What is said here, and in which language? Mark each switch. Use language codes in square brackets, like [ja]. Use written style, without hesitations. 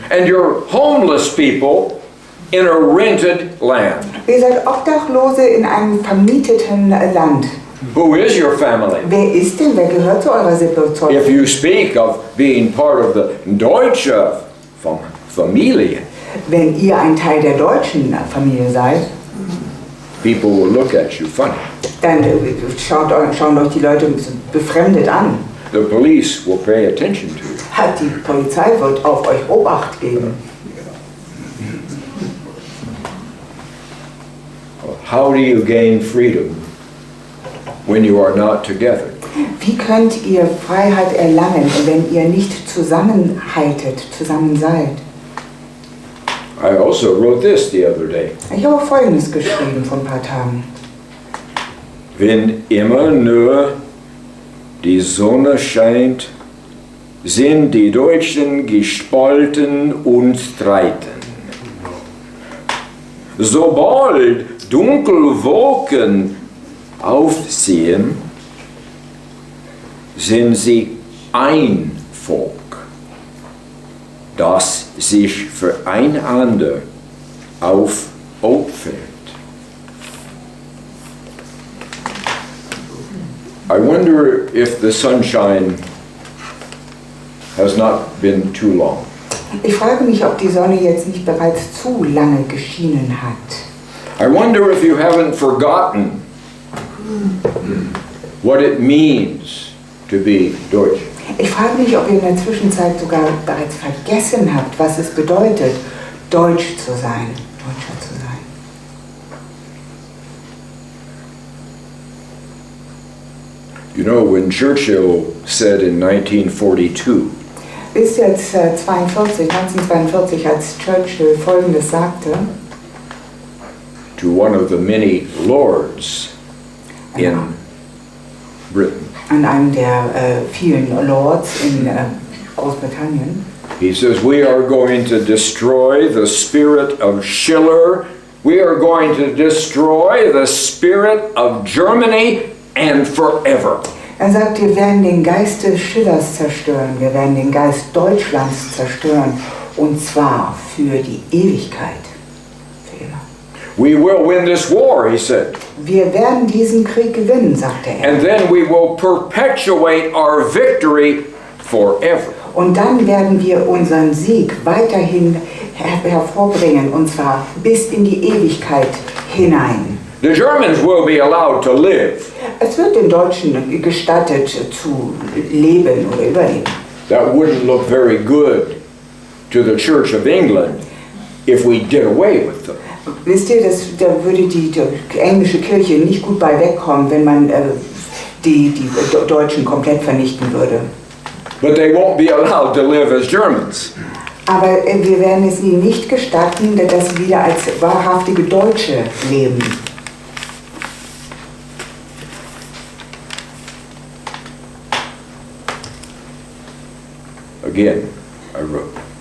[en] And you're homeless people in a rented land. [de] Ihr seid Obdachlose in einem vermieteten Land. [en] Who is your family? [de] Wer ist denn? Wer gehört zu eurer Sippe? [en] If you speak of being part of the [de] deutsche Familie, Wenn ihr ein Teil der deutschen Familie seid, [en] people will look at you funny. [de] dann schauen euch die Leute befremdet an. [en] The police will pay attention to you. [de] Die Polizei wird auf euch Obacht geben. [en] how do you gain freedom when you are not together? [de] Wie könnt ihr Freiheit erlangen, wenn ihr nicht zusammenhaltet, zusammen seid? [en] I also wrote this the other day. [de] Ich habe auch Folgendes geschrieben vor ein paar Tagen. Wenn immer nur die Sonne scheint, sind die Deutschen gespalten und streiten. Sobald dunkle Wolken aufziehen, sind sie ein Volk, das sich füreinander aufopfert. [en] I wonder if the sunshine has not been too long. [de] Ich frage mich, ob die Sonne jetzt nicht bereits zu lange geschienen hat. [en] I wonder if you haven't forgotten what it means to be Deutsch. [de] Ich frage mich, ob ihr in der Zwischenzeit sogar bereits vergessen habt, was es bedeutet, Deutsch zu sein, Deutscher zu sein. [en] You know, when Churchill said in 1942, [de] Bis jetzt 1942, als Churchill Folgendes sagte, [en] to one of the many lords in Britain, [de] an einem der vielen Lords in Großbritannien, [en] he says, we are going to destroy the spirit of Schiller, we are going to destroy the spirit of Germany and forever. [de] er sagt, wir werden den Geist des Schillers zerstören, wir werden den Geist Deutschlands zerstören, und zwar für die Ewigkeit, für immer. [en] We will win this war, he said. [de] Wir werden diesen Krieg gewinnen, sagte er. [en] And then we will perpetuate our victory forever. [de] Und dann werden wir unseren Sieg weiterhin hervorbringen, und zwar bis in die Ewigkeit hinein. [en] The Germans will be allowed to live. [de] Es wird den Deutschen gestattet zu leben oder überleben. [en] That wouldn't look very good to the Church of England if we did away with them. [de] Wisst ihr, da würde die englische Kirche nicht gut bei wegkommen, wenn man die Deutschen komplett vernichten würde. [en] But they won't be allowed to live as Germans. [de] Aber wir werden es ihnen nicht gestatten, dass sie wieder als wahrhaftige Deutsche leben. [en] Again, I wrote,